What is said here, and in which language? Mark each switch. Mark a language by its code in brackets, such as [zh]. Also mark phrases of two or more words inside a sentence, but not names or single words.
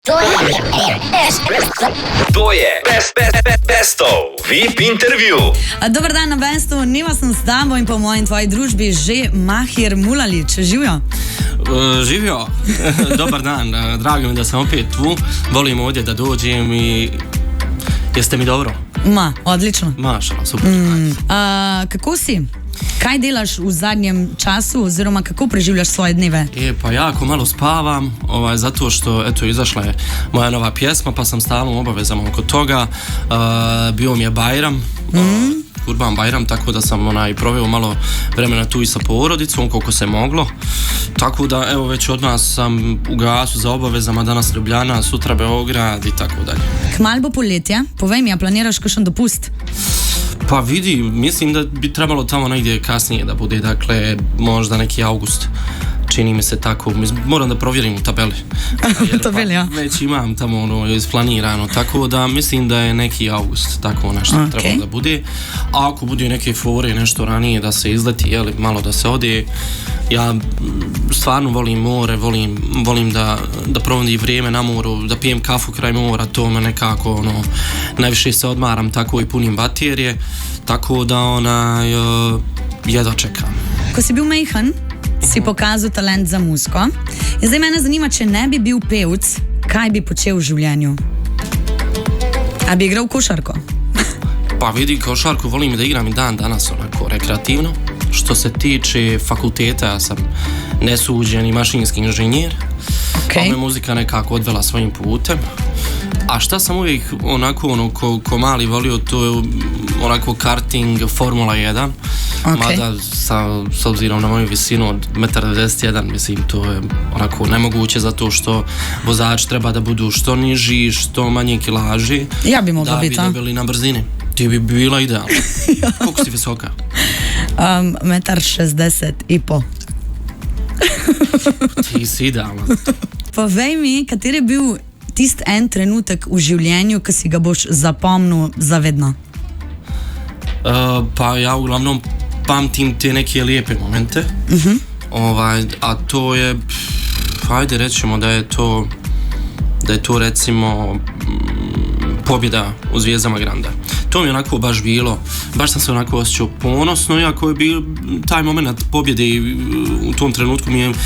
[sl] To je Bestov VIP intervju. [bs] Dobar dan [sl] na Bestu, Neva sem s tabo in po moji in tvoji družbi že Mahir Mulalić. Živijo? [bs] Živio, dobar dan, drago mi da sam opet tu, volim ovdje da dođem i jeste mi dobro? [sl] Odlično. [bs] Mašala, super. [sl] Kako si? Kaj delaš v zadnjem času oziroma kako preživljaš svoje dneve? [bs] Pa jako malo spavam, zato što izašla je moja nova pjesma pa sam stalno u obavezama oko toga. Bio mi je Bajram, Kurban Bajram, tako da sam proveo malo vremena tu i sa porodicom koliko se moglo. Tako da evo već odmah sam u gasu za obavezama, danas Ljubljana, sutra Beograd i tako dalje. [sl] Kmalu bo poletje, povej mi, a planiraš kakšen dopust? [bs] Pa vidi, mislim da bi trebalo tamo negdje kasnije da bude, dakle možda neki august, čini mi se tako, moram da provjerim u tabeli. [sl] Tabeli, ja. [bs] Već imam tamo isplanirano, tako da mislim da je neki august, tako nešto trebalo da bude. A ako bude neke fore, nešto ranije da se izleti, malo da se ode, ja stvarno volim more, volim da provodim vrijeme na moru, da pijem kafu kraj mora, to me nekako, najviše se odmaram, tako i punim baterije, tako da jedva čekam. [sl] Ko si bil majhen, si pokazal talent za muziko. In zdaj mene zanima, če ne bi bil pevc, kaj bi počel v življenju? A bi igral košarko? [bs] Pa vidi, košarku volim da igram i dan danas onako rekreativno. Što se tiče fakulteta, ja sam nesuđeni mašinski inženjer, pa me muzika nekako odvela svojim putem. A šta sam uvijek onako ko mali volio, to je onako karting, Formula 1. Mada s obzirom na moju visinu od 1,91 m, mislim to je onako nemoguće zato što vozač treba da budu što niži, što manje kilaži. Ja bi mogla biti, da bi dobili na brzini. Ti bi bila idealna. Koliko si visoka? 1,60 m. Ti si idealna. [sl] Povej mi, kater je bil tisti en trenutek v življenju, ki si ga boš zapomnil zavedno? [bs] Pa ja uglavnom pamtim te neke lijepe momente. A to je, ajde rećemo da je to recimo pobjeda u Zvijezdama Granda. To mi je onako baš bilo, baš sam se onako osjećao ponosno, iako je bio taj moment pobjede u tom trenutku mi je